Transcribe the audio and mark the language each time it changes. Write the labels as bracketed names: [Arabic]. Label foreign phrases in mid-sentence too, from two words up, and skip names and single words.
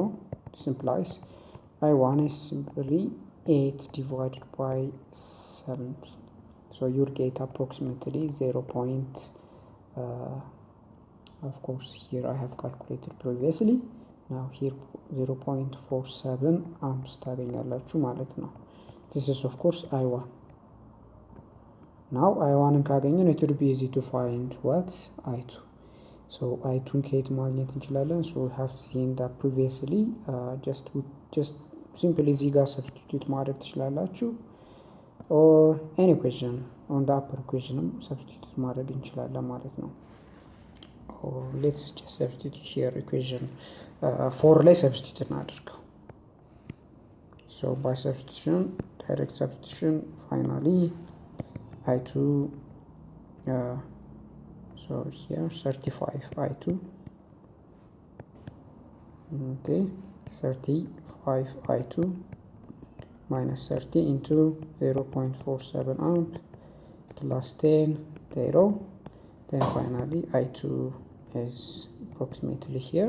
[English] This implies I1 is simply 8 divided by 70. So you'll get approximately 0. Of course here I have calculated previously. Now here 0.47 amps [Amharic] ታገኛላችሁ ማለት ነው። [English] This is of course I1. Now I1 ካገኘን it would be easy to find what? I2. So I2 [Amharic] ከየት ማግኘት እንችላለን? [English] So we have seen that previously. Just simply [Amharic] እዚህ ጋር [English] substitute [Amharic] ማድረግ ትችላላችሁ [English] or any equation on the upper equation substitute [Amharic] ማድረግ እንችላለን ማለት ነው። [English] or let's just substitute here equation 4 ላይ substitute እናድርገው So by substitution, direct substitution, finally I2 so here 35 I2, okay, 35 I2 minus 30 into 0.47 amp plus 10 0, then finally I2 is approximately here.